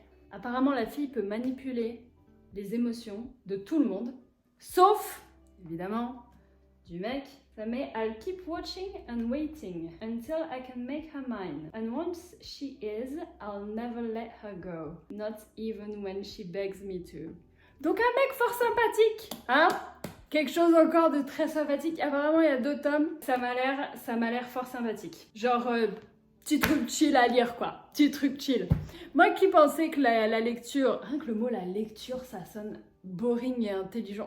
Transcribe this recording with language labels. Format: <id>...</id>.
<fr>Apparemment, la fille peut manipuler les émotions de tout le monde, sauf, évidemment, du mec. Ça met</fr> <en>I'll keep watching and waiting until I can make her mine. And once she is, I'll never let her go. Not even when she begs me to.</en> <fr>Donc un mec fort sympathique, hein? Quelque chose encore de très sympathique. Apparemment, il y a 2 tomes. Ça m'a l'air fort sympathique. Genre, petit truc chill à lire, quoi. Petit truc chill. Moi qui pensais que la lecture... Rien que le mot la lecture, ça sonne boring et intelligent.</fr>